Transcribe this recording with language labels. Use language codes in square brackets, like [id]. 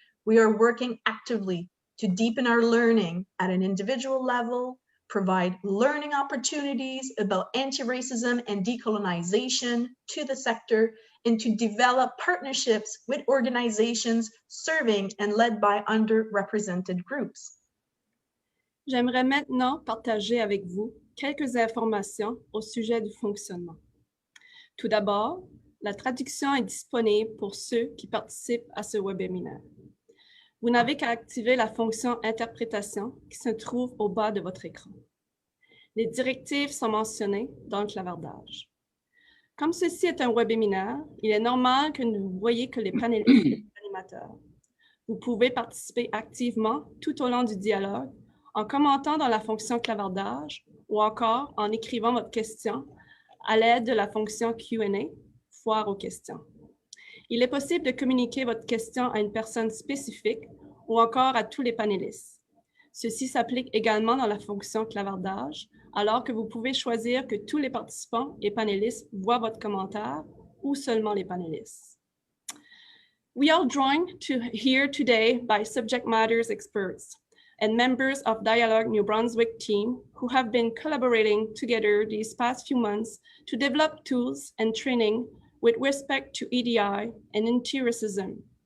[en] We are working actively to deepen our learning at an individual level, provide learning opportunities about anti-racism and decolonization to the sector, and to develop partnerships with organizations serving and led by underrepresented groups. [fr] J'aimerais maintenant partager avec vous quelques informations au sujet du fonctionnement. Tout d'abord, la traduction est disponible pour ceux qui participent à ce webinaire. Vous n'avez qu'à activer la fonction interprétation qui se trouve au bas de votre écran. Les directives sont mentionnées dans le clavardage. Comme ceci est un webinaire, il est normal que vous ne voyez que les panélistes et les animateurs. Vous pouvez participer activement tout au long du dialogue en commentant dans la fonction clavardage ou encore en écrivant votre question à l'aide de la fonction Q&A, foire aux questions. Il est possible de communiquer votre question à une personne spécifique ou encore à tous les panélistes. Ceci s'applique également dans la fonction clavardage, alors que vous pouvez choisir que tous les participants et panélistes voient votre commentaire ou seulement les panélistes. [en] We are joined here today by subject matters experts and members of Dialogue New Brunswick team who have been collaborating together these past few months to develop tools and training with respect to EDI and anti-racism.